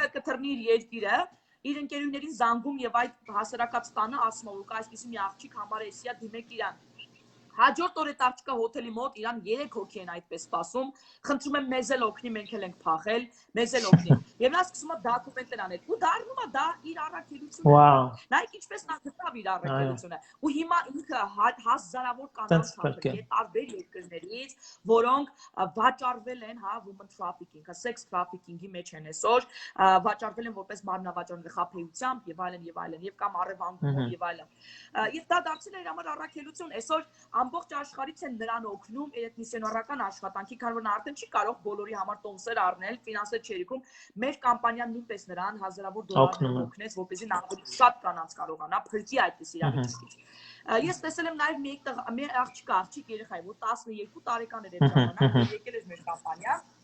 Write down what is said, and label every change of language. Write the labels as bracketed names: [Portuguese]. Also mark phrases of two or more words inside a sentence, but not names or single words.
[Armenian] կթռնի իր երկիրը, իր ընկերուներին զանգում եւ այդ հասարակած տանը ասում որ այսպեսի մի աղջիկ համար է սիա դիմեք իրան։ Հաջորդ օրը աղջիկը հոթելի մոտ իրան 3 հոգի են այդպես սպասում, խնդրում եմ մեզ էլ օգնի, մենք էլ ենք փախել, մեզ էլ օգնի։ Եվ նա սկսում է դոկումենտներ անել ու դառնում է դա իր առաքելությունը։ Նայեք ինչպես նա գտավ իր առաքելությունը։ Ու հիմա ինքը հազարավոր կանանց հավաքել է տարբեր երկրներից, որոնք վաճառվել են, հա, [English] women trafficking, sex trafficking- [Armenian] ի մեջ են այսօր, վաճառվել են որպես մարմնավաճառ խաբեությամբ եւ այլն եւ կամ առևանգումով եւ այլն։ Եվ դա դարձել է իր համար առաքելություն։ Այսօր ամբողջ աշխարհից են նրան օգնում այդ միսիոնարական աշխատանքի, քանի որ նա արդեն չի կարող բոլորի համար տոմսեր առնել, ֆինանսեր չերիքում։ Մեր կամպանիան նույնպես նրան հազարավոր դոլարներ օգնեց, որպեսզի նա շատ կանանց կարողանա փրկի այդպես իրավիճակից։ Ես տեսել եմ նաև մի աղջիկ երեխա, որ 12 տարեկան էր այդ ժամանակ, եկել էր մեր կամպանիա։